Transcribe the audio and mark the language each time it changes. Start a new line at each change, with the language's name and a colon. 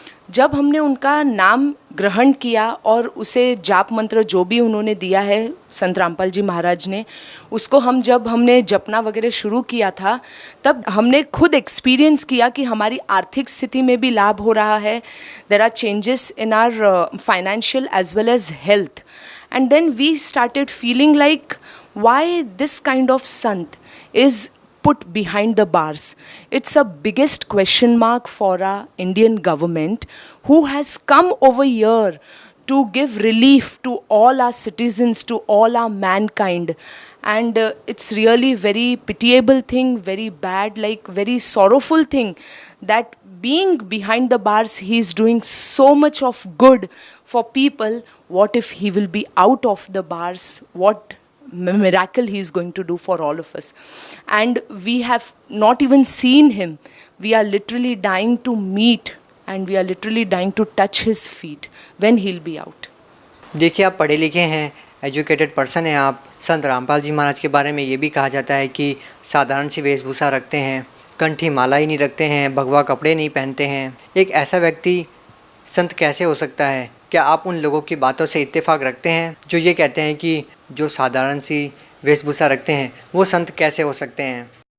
Hindi: जब हमने उनका नाम ग्रहण किया और उसे जाप मंत्र जो भी उन्होंने दिया है संत रामपाल जी महाराज ने, उसको जब हमने जपना वगैरह शुरू किया था तब हमने खुद एक्सपीरियंस किया कि हमारी आर्थिक स्थिति में भी लाभ हो रहा है।
English: There are changes in our financial as well as health. And then we started feeling like why this kind of sant is put behind the bars. It's a biggest question mark for our Indian government, who has come over here to give relief to all our citizens, to all our mankind. And it's really very pitiable thing, very bad, like very sorrowful thing that being behind the bars he is doing so much of good for people. What if he will be out of the bars? What miracle he is going to do for all of us? And we have not even seen him. We are literally dying to meet and we are literally dying to touch his feet when he'll be out.
Hindi: देखिए, आप पढ़े लिखे हैं,
English: educated person
Hindi: हैं आप। संत रामपाल जी महाराज के बारे में ये भी कहा जाता है कि साधारण सी वेशभूषा रखते हैं, कंठी माला ही नहीं रखते हैं, भगवा कपड़े नहीं पहनते हैं। एक ऐसा व्यक्ति संत कैसे हो सकता है? क्या आप उन लोगों की बातों से इत्तेफाक रखते हैं जो ये कहते हैं कि जो साधारण सी वेशभूषा रखते हैं वो संत कैसे हो सकते हैं?